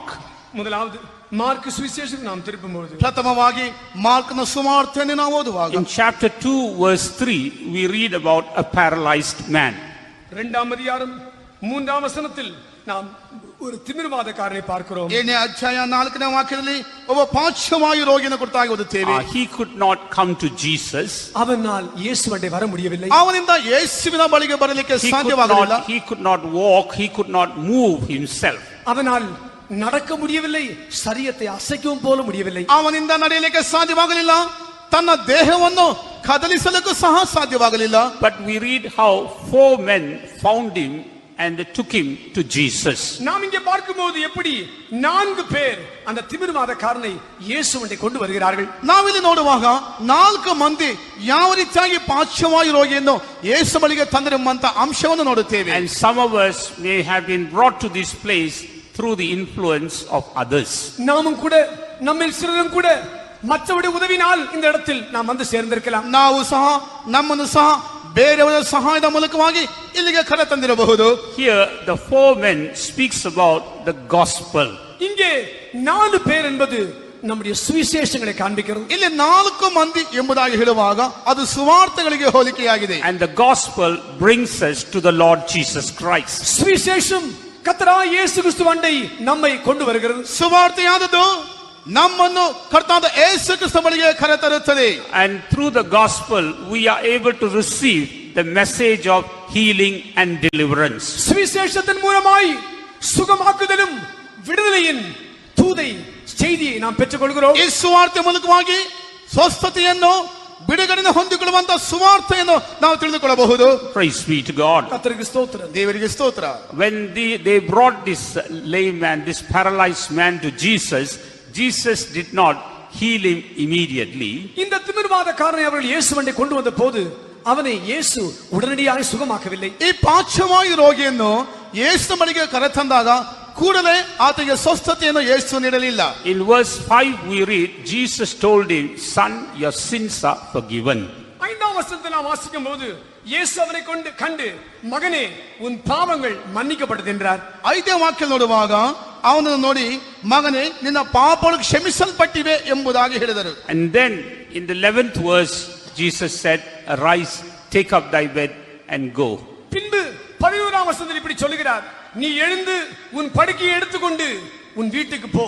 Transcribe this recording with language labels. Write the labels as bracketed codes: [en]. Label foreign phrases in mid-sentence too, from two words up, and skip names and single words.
[ta] முதலாவது மார்க் சுவிசேஷத்துக்கு நாம் திரும்பும்போது [kn] ಪ್ರಥಮವಾಗಿ ಮಾರ್ಕನ ಸುವಾರ್ತೆಯನ್ನು ನಾವು ಓದುವಾಗ [en] in chapter 2 verse 3 we read about a paralyzed man. [ta] இரண்டாம் அதிகாரம் 3ஆம் வசனத்தில் நாம் ஒரு திமிர்வாதக்காரனை பார்க்கிறோம். [kn] 7ನೇ ಅಧ್ಯಾಯ 4ನೇ ವಾಕ್ಯದಲ್ಲಿ ಒಬ್ಬ ಪಾರ್ಶ್ವವಾಯು ರೋಗಿಯನ್ನು ಕುರಿತಾಗಿ ಓದುತ್ತೇವೆ. [en] He could not come to Jesus. [ta] அவனால் இயேசுவண்டை வர முடியவில்லை. [kn] ಅವನಿಂದ ಯೇಸುವಿನ ಬಳಿಗೆ ಬರಲಿಕ್ಕೆ ಸಾಧ್ಯವಾಗಲಿಲ್ಲ. [en] He could not walk, he could not move himself. [ta] அவனால் நடக்க முடியவில்லை, சரீரத்தை அசைக்கவும் போல முடியவில்லை. [kn] ಅವನಿಂದ ನಡೆಯಲಿಕ್ಕೆ ಸಾಧ್ಯವಾಗಲಿಲ್ಲ, ತನ್ನ ದೇಹವನ್ನು ಕದಲಿಸಲಿಕ್ಕೂ ಸಹ ಸಾಧ್ಯವಾಗಲಿಲ್ಲ. [en] But we read how 4 men found him and they took him to Jesus. [ta] நாம் இங்கே பார்க்கும்போது எப்படி 4 பேர் அந்த திமிர்வாதக்காரனை இயேசுவண்டை கொண்டு வருகிறார்கள். [kn] ನಾವಿಲ್ಲಿ ನೋಡುವಾಗ 4 ಮಂದಿ ಯಾವ ರೀತಿಯಾಗಿ ಪಾರ್ಶ್ವವಾಯು ರೋಗಿಯನ್ನು ಯೇಸು ಬಳಿಗೆ ತಂದಿರುವಂತ ಅಂಶವನ್ನು ನೋಡುತ್ತೇವೆ. [en] And some of us may have been brought to this place through the influence of others. [ta] நாமும் கூட நம்மில் சிலரும் கூட மற்றவருடைய உதவினால் இந்த இடத்தில் நாம் வந்து சேர்ந்திருக்கலாம். [kn] ನಾವು ಸಹ ನಮ್ಮನ್ನು ಸಹ ಬೇರೆಯವರ ಸಹಾಯದ ಮೂಲಕವಾಗಿ ಇಲ್ಲಿಗೆ ಕರೆ ತಂದಿರಬಹುದು. [en] Here the 4 men speaks about the gospel. [ta] இங்கே 4 பேர் என்பது நம்முடைய சுவிசேஷங்களை காண்பிக்கிறது. [kn] ಇಲ್ಲಿ 4 ಮಂದಿ ಎಂಬುದಾಗಿ ಹೇಳುವಾಗ ಅದು ಸುವಾರ್ತೆಗಳಿಗೆ ಹೋಲಿಕೆಯಾಗಿದೆ. [en] And the gospel brings us to the Lord Jesus Christ. [ta] சுவிசேஷம் கர்த்தராகிய இயேசு கிறிஸ்துவண்டை நம்மை கொண்டு வருகிறது. [kn] ಸುವಾರ್ತೆಯಾದದ್ದು ನಮ್ಮನ್ನು ಕರ್ತನಾದ ಯೇಸು ಕ್ರಿಸ್ತ ಬಳಿಗೆ ಕರೆತರುತ್ತದೆ. [en] And through the gospel we are able to receive the message of healing and deliverance. [ta] சுவிசேஷத்தின் மூலமாய் சுகமாக்குதலும் விடுதலையின் தூதை செய்தியை நாம் பெற்றுக்கொள்கிறோம். [kn] ಈ ಸುವಾರ್ತೆ ಮೂಲಕವಾಗಿ ಸ್ವಸ್ಥತೆಯನ್ನು ಬಿಡುಗಡೆಯನ್ನು ಹೊಂದಿಕೊಳ್ಳುವಂತ ಸುವಾರ್ತೆಯನ್ನು ನಾವು ತಿಳಿದುಕೊಳ್ಳಬಹುದು. [en] Praise be to God. [ta] கர்த்தருக்கு ஸ்தோத்திரம். [kn] ದೇವರಿಗೆ ಸ್ತೋತ್ರ. [en] When they brought this lame man, this paralyzed man to Jesus, Jesus did not heal him immediately. [ta] இந்த திமிர்வாதக்காரனை அவர்கள் இயேசுவண்டை கொண்டு வந்த போது அவனை இயேசு உடனடியாக சுகமாக்கவில்லை. [kn] ಈ ಪಾರ್ಶ್ವವಾಯು ರೋಗಿಯನ್ನು ಯೇಸು ಬಳಿಗೆ ಕರೆತಂದಾಗ ಕೂಡಲೇ ಆತನಿಗೆ ಸ್ವಸ್ಥತೆಯನ್ನು ಯೇಸು ನೀಡಲಿಲ್ಲ. [en] In verse 5 we read, Jesus told him, son, your sins are forgiven. [ta] 5ஆம் வசனத்தை நாம் வாசிக்கும் போது இயேசு அவனை கண்டு மகனே உன் பாவங்கள் மன்னிக்கப்பட்டது என்றார். [kn] 5ನೇ ವಾಕ್ಯ ನೋಡುವಾಗ ಅವನನ್ನು ನೋಡಿ ಮಗನೇ ನಿನ್ನ ಪಾಪಗಳು ಕ್ಷಮಿಸಲ್ಪಟ್ಟಿವೆ ಎಂಬುದಾಗಿ ಹೇಳಿದರು. [en] And then in the 11th verse Jesus said, arise, take up thy bed and go. [ta] பின்பு 11ஆம் வசனத்தில் இப்படி சொல்லுகிறார், நீ எழுந்து உன் படுக்கையை எடுத்துக்கொண்டு உன் வீட்டுக்கு போ.